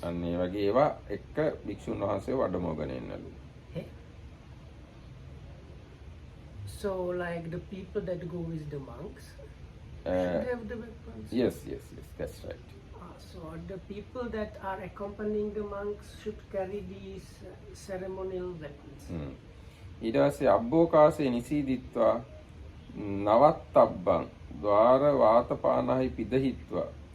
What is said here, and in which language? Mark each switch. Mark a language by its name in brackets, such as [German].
[Sinhala] අන්න ඒ වගේ ඒවා එක්ක භික්ෂුන් වහන්සේ වඩමෝගෙන එන්නලු. [English] So like the people that go with the monks should have the weapons. Yes, that's right. So the people that are accompanying the monks should carry these ceremonial weapons. [Sinhala] ඊට පස්සේ [Pali] අබ්බෝකාසේ නිසීදිත්වා නවත්තබ්බං ద్వාර වාතපානහි පිදහිත්වා.